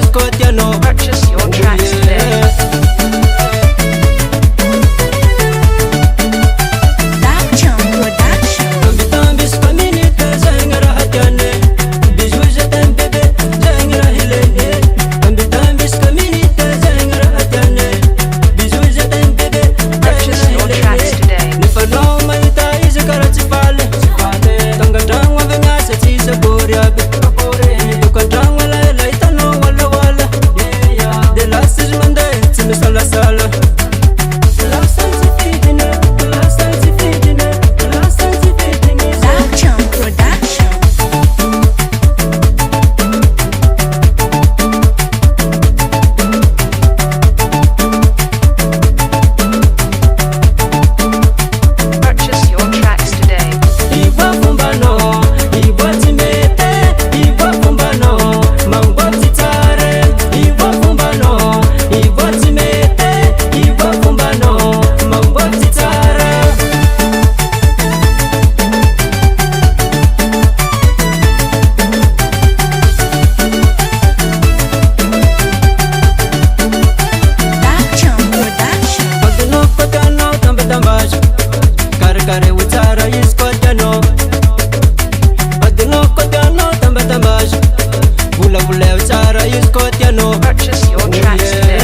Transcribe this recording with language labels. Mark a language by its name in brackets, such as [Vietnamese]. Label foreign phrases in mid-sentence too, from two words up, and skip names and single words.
[Malagasy] tianao. [English] Purchase your tracks today. D'anja production. [Malagasy] Tambitambi sy fa minute zegny raha tiane. [French] Bisous je t'aime bébé [Malagasy] zegny raha ilaine. Tambitambi sy fa minute zegny raha tiane. [French] Bisous je t'aime bébé [English] Purchase your tracks today. [Malagasy] Nefanao mahita izy karaha tsy faly. Tonga andragno avy miasa tsy sabory aby. Midoko andragno elaela hitanao walaoala. De lasa izy mandeha tsy misalasala. Lasan'ny tsy fidiny, lasan'ny tsy fidiny, lasan'ny tsy fidiny. [English] D'anja production. Purchase your tracks today. [Malagasy] IVOA FOMBA no, IVOA tsy mety. IVOA FOMBA no, mamboatsy tsara. IVOA FOMBA no, IVOA tsy mety. IVOA FOMBA no, mamboatsy tsara. [English] D'anja production. [Malagasy] Badinao koa tianao tambatambaza. Karakara ho tsara izy koa tianao. Badinao koa tianao tambatambaza. Volavoleo tsara izy koa tianao. [English] Purchase your tracks